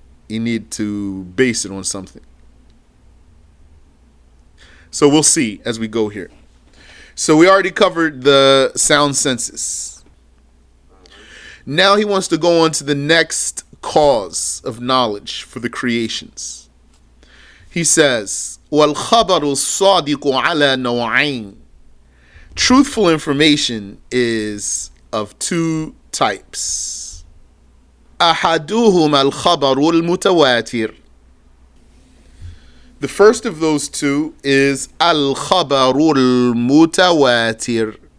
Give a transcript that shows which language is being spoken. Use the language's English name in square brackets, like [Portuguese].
[English] You need to base it on something. So we'll see as we go here. So we already covered the sound senses. Now he wants to go on to the next cause of knowledge for the creations. He says, [Arabic] وَالْخَبَرُ الصَّادِقُ عَلَى نَوْعَيْنِ. [English] Truthful information is of two types. [Arabic] أَحَدُهُمَا الْخَبَرُ الْمُتَوَاتِرُ. [English] The first of those two is al-khabarul mutawatir.